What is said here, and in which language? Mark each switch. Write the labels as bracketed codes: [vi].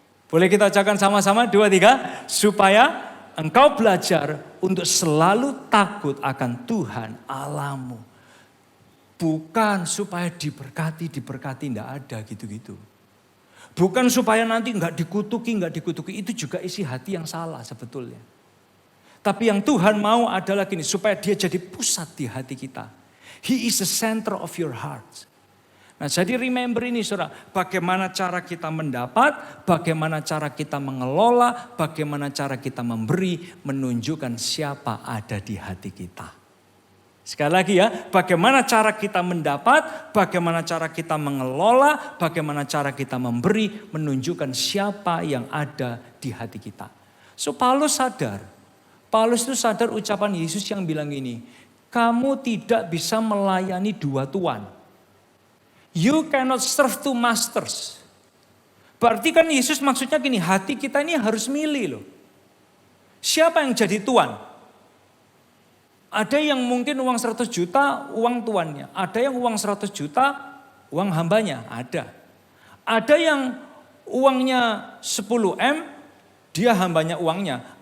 [id] Boleh kita ucapkan sama-sama 2, 3. Supaya engkau belajar untuk selalu takut akan Tuhan Allahmu. Bukan supaya diberkati, tidak ada gitu-gitu. Bukan supaya nanti nggak dikutuki. Itu juga isi hati yang salah sebetulnya. Tapi yang Tuhan mau adalah gini, supaya dia jadi pusat di hati kita. [en] He is the center of your heart. [id] Nah jadi remember ini saudara, bagaimana cara kita mendapat, bagaimana cara kita mengelola, bagaimana cara kita memberi, menunjukkan siapa ada di hati kita. Sekali lagi ya, bagaimana cara kita mendapat, bagaimana cara kita mengelola, bagaimana cara kita memberi, menunjukkan siapa yang ada di hati kita. So Paulus itu sadar ucapan Yesus yang bilang ini, kamu tidak bisa melayani dua tuan. [en] You cannot serve two masters. [id] Berarti kan Yesus maksudnya gini, hati kita ini harus milih loh. Siapa yang jadi tuan? Ada yang mungkin uang 100 juta, uang tuannya. Ada yang uang 100 juta, uang hambanya. Ada yang uangnya 10M, dia hambanya uangnya.